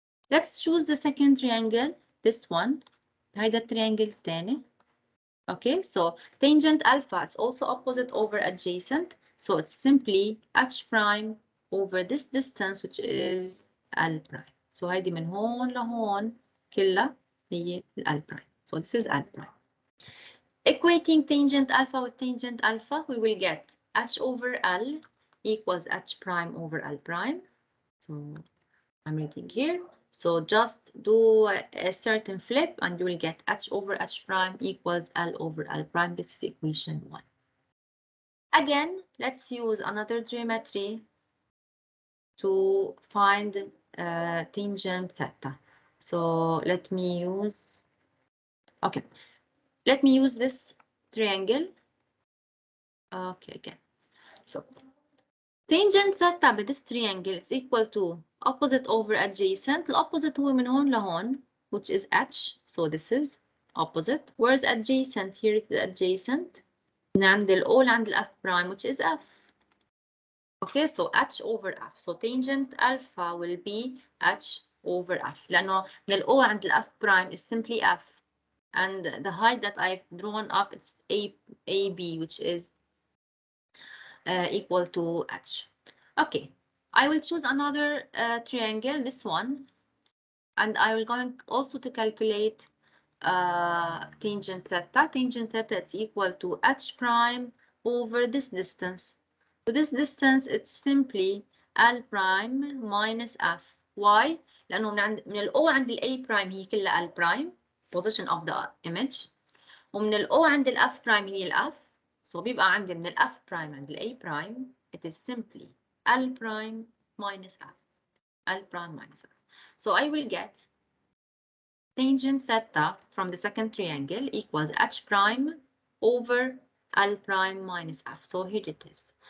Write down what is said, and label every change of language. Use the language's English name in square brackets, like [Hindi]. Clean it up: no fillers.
[English] Let's choose the second triangle, this one. [Arabic] هيدا التريانجل الثاني. [English] Okay, so tangent alpha is also opposite over adjacent. So it's simply H prime over this distance, which is L prime. [Arabic] So هيدي من هون لهون كلها هي L prime. [English] So this is L prime. Equating tangent alpha with tangent alpha, we will get H over L equals H prime over L prime. So I'm writing here. So just do a certain flip and you will get H over H prime equals L over L prime. This is equation 1. Again, let's use another geometry to find tangent theta. So let me use, okay, let me use this triangle. Okay, again. So tangent theta with this triangle is equal to opposite over adjacent. [Arabic] الopposite هو من هون لهون, [English] which is h. So this is opposite. Where's adjacent? Here is the adjacent. [Arabic] من عند ال O لعند ال F prime, [English] which is F. Okay, so h over F. So tangent alpha will be h over F. [Arabic] لأنه من ال O عند ال F prime [English] is simply F. And the height that I've drawn up, it's AB, which is equal to h. Okay, I will choose another triangle, this one, and I will going also to calculate tangent theta. Tangent theta is equal to h prime over this distance. So this distance, it's simply L prime minus F. Why? [Arabic] لأنه من ال O عند ال A prime هي كلها L prime, [English] position of the image. [Arabic] ومن ال O عند ال F prime هي ال F. [English] So [Arabic] بيبقى عندي من ال F prime عند ال A prime, [English] it is simply L prime minus F. L prime minus F. So I will get tangent theta from the second triangle equals h prime over L prime minus F. So here it is.